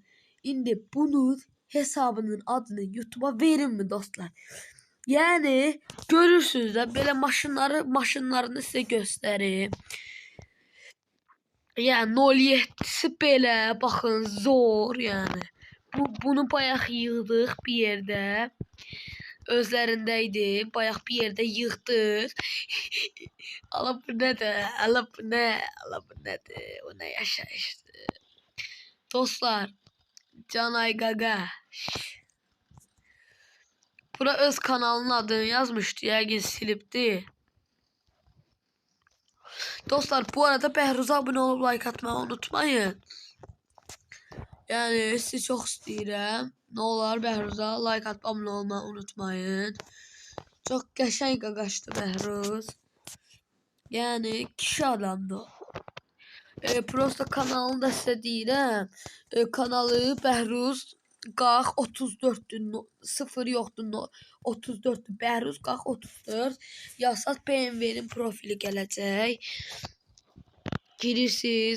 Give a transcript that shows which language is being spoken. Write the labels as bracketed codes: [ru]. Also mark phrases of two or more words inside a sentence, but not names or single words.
[az] İndi bunun hesabının adını YouTube'a verin mi dostlar? [tr] Yani görürsünüz de böyle maşınlarını size göstereyim. Yani 07'si belə bakın zor yani. [az] Bunu bayaq yığdıq bir yerde. Özlərindəydi. Bayaq bir yerde yığdıq. Ala bu nədir? Ala bu nə? Ala bu nədir? O nə yaşayışdır? Dostlar. Canay Gaga. Bura öz kanalının adını yazmıştı. Yəqin silibdi. [tr] Dostlar bu arada Behruz'a abone olup like atmayı unutmayın. [az] Yani sizi çok istəyirəm. [tr] Ne olar Behruz'a like atıp abone olmayı unutmayın. [az] Çok qəşəng qaqaşdı Behruz. Yani kişi adamdı o. Prosta kanalını da sizə deyirəm. Kanalı Behruz Qax 34'dür. 0 yoxdur. 34'dür. Behruz Qax 34. Yazsaz BMW'nin profili gələcək. Girirsiniz.